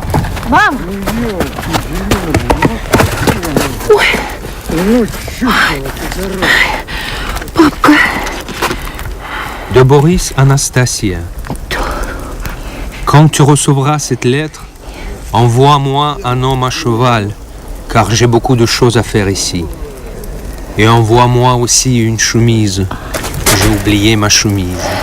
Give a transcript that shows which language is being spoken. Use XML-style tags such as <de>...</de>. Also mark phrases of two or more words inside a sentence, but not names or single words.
<ru>Мам! Ну елки-зеленые, Ой! ну чучело ты дорога. Папка!</ru> <fr>De Boris Anastasia. Quand tu recevras cette lettre, envoie-moi un homme à cheval, car j'ai beaucoup de choses à faire ici. Et envoie-moi aussi une chemise. J'ai oublié ma chemise.</fr>